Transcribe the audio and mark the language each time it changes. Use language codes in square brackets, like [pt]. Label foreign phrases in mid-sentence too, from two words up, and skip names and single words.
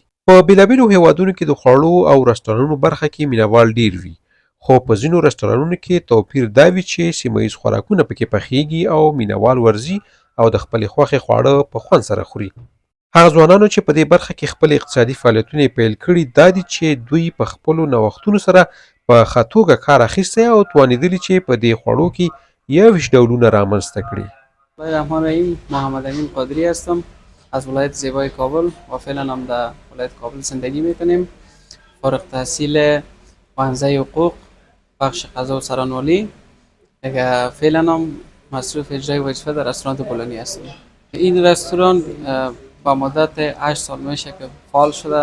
[ps] په بېلابېلو هیوادونو کې د خوړو او رستورانونو برخه کې مینوال ډیر وي، خو په ځینو رستورانونو کې توپیر دا وي چې سیمه ییز خوراکونه پکې پخیږي او مینوال ورځي او د خپلې خوښې خواړه په خوند سره خوري. هغه ځوانانو چې په دې برخه کې خپل اقتصادي فعالیتونه یې پیل کړي دا دي چې دوی په خپلو نوښتونو سره په ښه توګه کار اخیستی او توانېدلي چې په دې خوړو کې 21 ډولونه رامنځته کړي. [ar] بسم الله الرحمن الرحیم. [fa] محمد امین قادری هستم از ولایت زیبای کابل و فعلا هم در ولایت کابل زندگی میکنیم. فارغ تحصیل پانزه حقوق بخش قضا و سرانوالی. فعلا هم مصروف اجرای وظیفه در رستوران بولانی هستم. این رستوران با مدت 8 سال میشه که فعال شده.